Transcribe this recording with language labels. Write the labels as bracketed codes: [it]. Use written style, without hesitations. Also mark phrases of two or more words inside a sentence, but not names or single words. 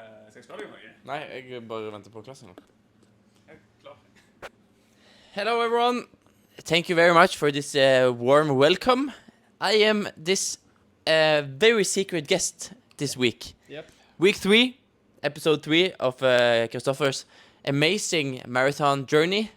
[no] Skal du noe? Nei, jeg bare venter på klassen nå. Jeg er klar. [en] Hello everyone. Thank you very much for this warm welcome. I am this very secret guest this week. Yep. Week 3, episode 3 of Kristoffer's amazing marathon journey.